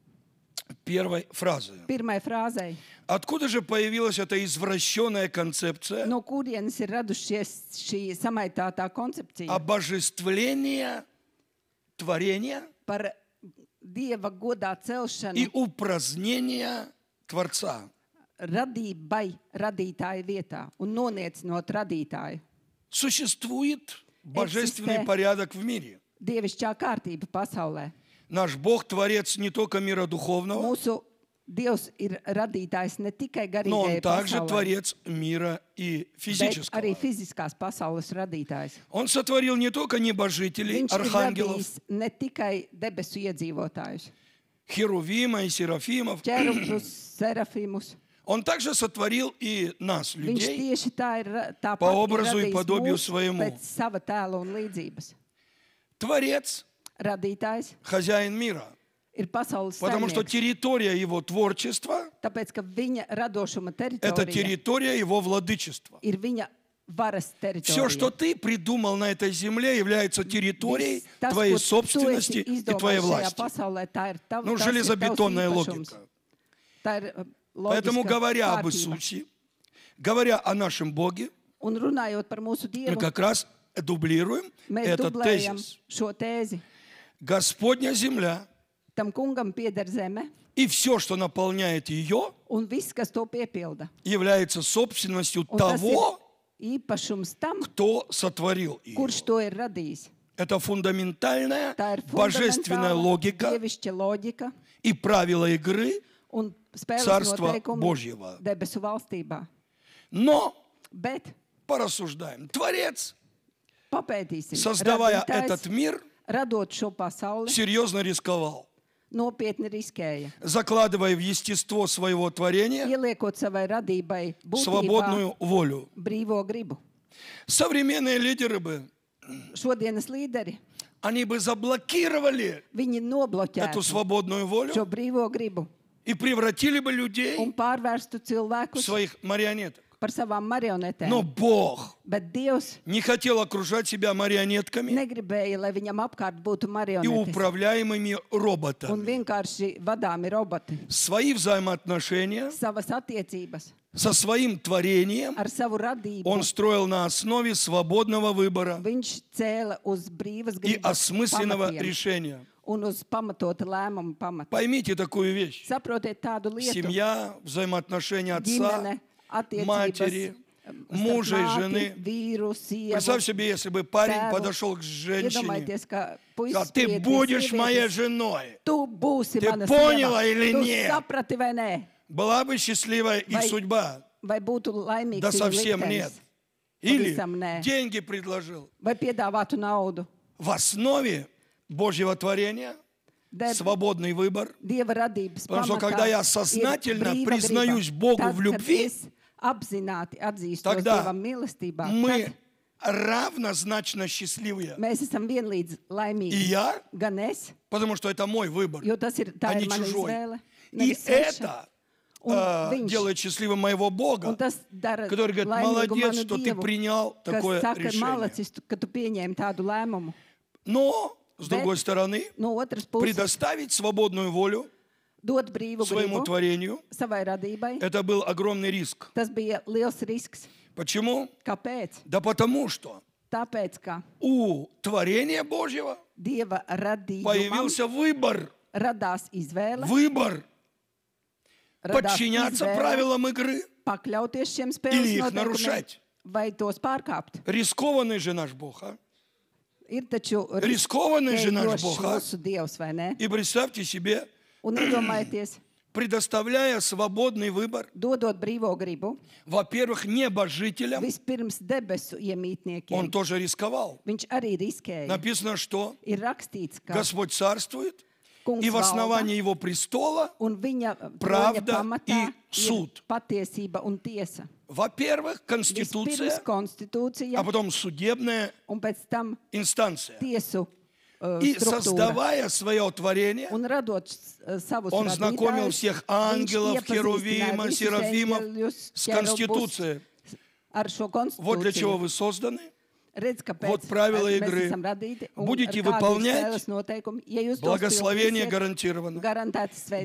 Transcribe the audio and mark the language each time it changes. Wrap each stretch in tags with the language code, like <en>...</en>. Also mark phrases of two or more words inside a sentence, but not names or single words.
<ru>первой фразы.</ru> <lv>pirmai frāzei.</lv> <ru>Откуда же появилась эта извращенная концепция</ru> <lv>No kurienes ir radušies šī samaitātā koncepcija</lv> <ru>обожествления творения</ru> <lv>par Dieva godā celšanu</lv> <ru>и упразднения Творца?</ru> <lv>radībai radītāja vietā un noniecinot radītāju?</lv> <ru>Существует божественный порядок в мире.</ru> <lv>Dievišķā kārtība pasaulē.</lv> <ru>Наш Бог творец не только мира духовного,</ru> <lv>Mūsu Dievs ir radītājs ne tikai</lv> <ru>но Он</ru> <lv>garīgajai</lv> <ru>также</ru> <lv>pasaulē,</lv> <ru>творец мира и</ru> <lv>bet</lv> <ru>физического.</ru> <lv>arī fiziskās pasaules radītājs.</lv> <ru>Он сотворил не только небожителей,</ru> <lv>Viņš ir</lv> <ru>архангелов,</ru> <lv>radījis ne tikai debesu iedzīvotājus,</lv> <ru>Херувима и Серафимов.</ru> <lv>ķerubus, serafimus.</lv> <ru>Он также сотворил и нас,</ru> <lv>Viņš</lv> <ru>людей,</ru> <lv>tieši tā ir tāpat</lv> <ru>по образу и</ru> <lv>radījis</lv> <ru>подобию</ru> <lv>mūs</lv> <ru>своему.</ru> <lv>pēc sava tēla un līdzības.</lv> <ru>Творец,</ru> <lv>Radītājs</lv> <ru>хозяин мира.</ru> <lv>ir pasaules</lv> <ru>Потому что</ru> <lv>saimnieks,</lv> <ru>территория его творчества</ru> <lv>tāpēc, ka viņa radošuma –</lv> <ru>это</ru> <lv>teritorija</lv> <ru>территория его владычества.</ru> <lv>ir viņa varas</lv> <ru>Все, что</ru> <lv>teritorija.</lv> <ru>ты придумал на этой земле, является территорией</ru> <lv>Viss tas,</lv> <ru>твоей</ru> <lv>ko tu</lv> <ru>собственности</ru> <lv>esi</lv> <ru>и твоей</ru> <lv>izdomājis šajā</lv> <ru>власти.</ru> <lv>pasaulē, tā ir tava,</lv> <ru>Ну,</ru> <lv>tas ir tavs</lv> <ru>железобетонная</ru> <lv>īpašums.</lv> <ru>логика.</ru> <lv>Tā ir</lv> <ru>Поэтому,</ru> <lv>loģiska</lv> <ru>говоря об</ru> <lv>kārtība.</lv> <ru>Иисусе, говоря о нашем Боге,</ru> <lv>Un runājot par mūsu</lv> <ru>мы</ru> <lv>Dievu,</lv> <ru>как раз дублируем</ru> <lv>mēs</lv> <ru>этот</ru> <lv>dublējam</lv> <ru>тезис.</ru> <lv>šo tēzi.</lv> <ru>Господня земля</ru> <lv>Tam kungam pieder zeme,</lv> <ru>и все, что наполняет ее,</ru> <lv>un viss, kas to piepilda.</lv> <ru>является собственностью</ru> <lv>Un tas</lv> <ru>того,</ru> <lv>ir īpašums tam,</lv> <ru>кто сотворил ее.</ru> <lv>kurš to ir radījis.</lv> <ru>Это фундаментальная</ru> <lv>Tā ir</lv> <ru>божественная</ru> <lv>fundamentāla</lv> <ru>логика</ru> <lv>dievišķa loģika</lv> <ru>и правила игры,</ru> <lv>un spēles</lv> <ru>Царства</ru> <lv>noteikumi</lv> <ru>Божьего.</ru> <lv>debesu valstībā.</lv> <ru>но</ru> <lv>Bet</lv> <ru>порассуждаем. Творец,</ru> <lv>papētīsim,</lv> <ru>создавая</ru> <lv>radītājs,</lv> <ru>этот мир,</ru> <lv>radot šo pasauli,</lv> <ru>серьезно рисковал,</ru> <lv>nopietni riskēja.</lv> <ru>закладывая в естество своего творения</ru> <lv>Ieliekot savai radībai būtībā</lv> <ru>свободную волю.</ru> <lv>brīvo gribu.</lv> <ru>Современные лидеры бы,</ru> <lv>Šodienas līderi,</lv> <ru>они бы заблокировали</ru> <lv>viņi</lv> <ru>эту</ru> <lv>nobloķētu</lv> <ru>свободную волю</ru> <lv>šo brīvo gribu</lv> <ru>и превратили бы</ru> <lv>un</lv> <ru>людей</ru> <lv>pārvērstu</lv> <ru>в</ru> <lv>cilvēkus</lv> <ru>своих марионеток.</ru> <lv>par savām marionetēm.</lv> <ru>Но Бог</ru> <lv>Bet Dievs</lv> <ru>не хотел окружать себя марионетками</ru> <lv>negribēja, lai viņam apkārt būtu</lv> <ru>и</ru> <lv>marionetes</lv> <ru>управляемыми</ru> <lv>un</lv> <ru>роботами.</ru> <lv>vienkārši vadāmi roboti.</lv> <ru>Свои взаимоотношения</ru> <lv>Savas attiecības</lv> <ru>со своим творением</ru> <lv>ar savu radību</lv> <ru>он строил на основе свободного выбора</ru> <lv>viņš cēla uz brīvas</lv> <ru>и</ru> <lv>gribas</lv> <ru>осмысленного</ru> <lv>pamatiem</lv> <ru>решения.</ru> <lv>un uz pamatota lēmuma pamata.</lv> <ru>Поймите такую вещь.</ru> <lv>Saprotiet tādu lietu.</lv> <ru>Семья, взаимоотношения отца,</ru> <lv>Ģimene, attiecības,</lv> <ru>матери,</ru> <lv>starp</lv> <ru>мужа и</ru> <lv>māti,</lv> <ru>жены.</ru> <lv>vīru, sievu,</lv> <ru>Представь себе, если бы парень</ru> <lv>tēvu.</lv> <ru>подошел к женщине,</ru> <lv>Iedomājieties, ka puisis</lv> <ru>сказал, ты</ru> <lv>pie</lv> <ru>будешь</ru> <lv>sievietes,</lv> <ru>моей женой.</ru> <lv>Tu būsi</lv> <ru>Ты</ru> <lv>mana</lv> <ru>поняла</ru> <lv>sieva.</lv> <ru>или</ru> <lv>Tu</lv> <ru>нет?</ru> <lv>saprati vai nē?</lv> <ru>Была бы счастливая их</ru> <lv>Vai-</lv> <ru>судьба.</ru> <lv>Vai būtu laimīgs</lv> <ru>Да</ru> <lv>viņu</lv> <ru>совсем</ru> <lv>liktenis?</lv> <ru>нет. Или</ru> <lv>Pavisam nē.</lv> <ru>деньги предложил.</ru> <lv>Vai piedāvātu naudu?</lv> <ru>В основе Божьего творения</ru> <lv>Deb-</lv> <ru>свободный выбор.</ru> <lv>Dieva radības</lv> <ru>Потому что</ru> <lv>pamatā</lv> <ru>когда я</ru> <lv>ir</lv> <ru>сознательно</ru> <lv>brīva</lv> <ru>признаюсь</ru> <lv>griba.</lv> <ru>Богу</ru> <lv>Tad,</lv> <ru>в</ru> <lv>kad</lv> <ru>любви,</ru> <lv>es apzināti atzīstos</lv> <ru>тогда</ru> <lv>Dievam mīlestībā,</lv> <ru>мы</ru> <lv>tad</lv> <ru>равнозначно счастливые.</ru> <lv>mēs esam vienlīdz</lv> <ru>И</ru> <lv>laimīgi.</lv> <ru>я,</ru> <lv>Gan es,</lv> <ru>потому что это мой выбор,</ru> <lv>jo tas ir, tā</lv> <ru>а не</ru> <lv>ir mana</lv> <ru>чужой.</ru> <lv>izvēle.</lv> <ru>И</ru> <lv>nevis sveša.</lv> <ru>это</ru> <lv>Un viņš,</lv> <ru>делает счастливым моего Бога,</ru> <lv>un tas dara</lv> <ru>который говорит,</ru> <lv>laimīgu</lv> <ru>молодец,</ru> <lv>manu</lv> <ru>что ты</ru> <lv>Dievu,</lv> <ru>принял</ru> <lv>kas</lv> <ru>такое</ru> <lv>saka,</lv> <ru>решение.</ru> <lv>malacis, ka tu pieņēmi tādu lēmumu.</lv> <ru>Но, с другой стороны,</ru> <lv>No otras puses,</lv> <ru>предоставить свободную волю</ru> <lv>dot brīvu</lv> <ru>своему</ru> <lv>gribu</lv> <ru>творению,</ru> <lv>savai radībai,</lv> <ru>это был огромный риск.</ru> <lv>tas bija liels risks.</lv> <ru>Почему?</ru> <lv>Kāpēc?</lv> <ru>Да потому что</ru> <lv>Tāpēc, ka</lv> <ru>у творения Божьего</ru> <lv>Dieva radījumam</lv> <ru>появился выбор.</ru> <lv>radās izvēle,</lv> <ru>Выбор</ru> <lv>radās</lv> <ru>подчиняться</ru> <lv>izvēle</lv> <ru>правилам игры.</ru> <lv>pakļauties šiem</lv> <ru>Или</ru> <lv>spēles</lv> <ru>их</ru> <lv>noteikumiem</lv> <ru>нарушать.</ru> <lv>vai tos pārkāpt.</lv> <ru>Рискованный же наш Бог. А?</ru> <lv>Ir taču</lv> <ru>Рискованный же наш</ru> <lv>riskējošs</lv> <ru>Бог. А?</ru> <lv>mūsu Dievs, vai ne?</lv> <ru>И представьте себе,</ru> <lv>Un iedomājieties,</lv> <ru>предоставляя свободный выбор,</ru> <lv>dodot brīvo gribu,</lv> <ru>во-первых, небожителям,</ru> <lv>vispirms debesu</lv> <ru>он</ru> <lv>iemītniekiem,</lv> <ru>тоже рисковал.</ru> <lv>viņš arī riskēja.</lv> <ru>Написано, что</ru> <lv>Ir rakstīts, ka</lv> <ru>Господь царствует,</ru> <lv>kungs</lv> <ru>и в</ru> <lv>valda,</lv> <ru>основании его престола,</ru> <lv>un viņa</lv> <ru>правда</ru> <lv>troņa pamatā</lv> <ru>и</ru> <lv>ir</lv> <ru>суд.</ru> <lv>patiesība un tiesa.</lv> <ru>во-первых,</ru> <lv>Vispirms</lv> <ru>конституция,</ru> <lv>konstitūcija,</lv> <ru>а потом судебная</ru> <lv>un pēc tam</lv> <ru>инстанция.</ru> <lv>tiesu</lv> <ru>И</ru> <lv>struktūra.</lv> <ru>создавая свое творение,</ru> <lv>Un radot savus</lv> <ru>он знакомил</ru> <lv>radītājus,</lv> <ru>всех</ru> <lv>viņš</lv> <ru>ангелов,</ru> <lv>iepazīstināja</lv> <ru>херувима,</ru> <lv>visus</lv> <ru>серафимов</ru> <lv>eņģeļus,</lv> <ru>с</ru> <lv>ķerubus</lv> <ru>Конституцией.</ru> <lv>ar šo</lv> <ru>Вот для чего</ru> <lv>konstitūciju.</lv> <ru>вы созданы.</ru> <lv>Redz, kāpēc</lv> <ru>Вот правила</ru> <lv>mēs</lv> <ru>игры.</ru> <lv>esam radīti un</lv> <ru>Будете</ru> <lv>ar kādu ir</lv> <ru>выполнять,</ru> <lv>spēles noteikumi. Ja jūs tos</lv> <ru>Благословение</ru> <lv>pildīsiet,</lv> <ru>гарантировано.</ru> <lv>garantētas svētības.</lv>